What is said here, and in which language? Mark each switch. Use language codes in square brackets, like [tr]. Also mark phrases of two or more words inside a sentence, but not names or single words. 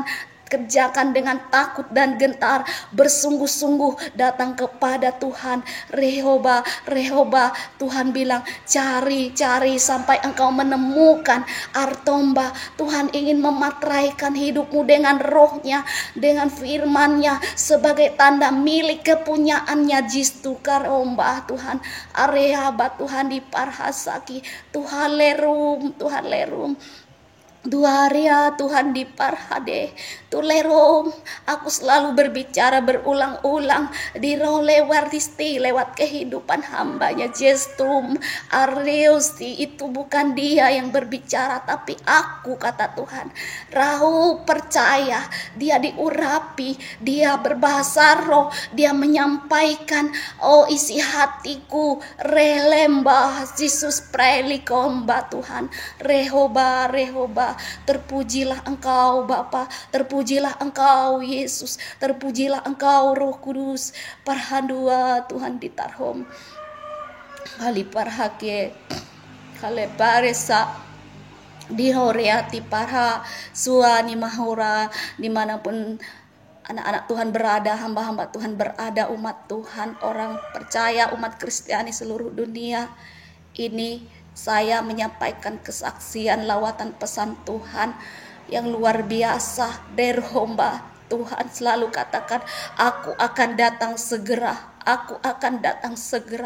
[id] Kerjakan dengan takut dan gentar, bersungguh-sungguh datang kepada Tuhan. Rehoba, Tuhan bilang cari sampai engkau menemukan. Artomba, Tuhan ingin mematraikan hidupmu dengan rohnya, dengan firmannya sebagai tanda milik kepunyaannya. Jistu karomba Tuhan, areaba Tuhan diparhasaki, Tuhan lerum. Duaria Tuhan diparhade tulerom. Aku selalu berbicara berulang-ulang di roh lewat kehidupan hambanya. Jestum Areusti, itu bukan dia yang berbicara tapi aku, kata Tuhan. Rahu percaya, dia diurapi, dia berbahasa roh, dia menyampaikan isi hatiku. Relembah Yesus prelikomba Tuhan. Rehoba, terpujilah engkau Bapa, terpujilah engkau Yesus, terpujilah engkau Roh Kudus. Parhandua Tuhan ditarhom kali parhake kale paresa dihoreati parha suani mahora, dimanapun anak-anak Tuhan berada, hamba-hamba Tuhan berada, umat Tuhan, orang percaya, umat Kristiani seluruh dunia ini. Saya menyampaikan kesaksian lawatan pesan Tuhan yang luar biasa. Derhomba, Tuhan selalu katakan, aku akan datang segera, aku akan datang segera.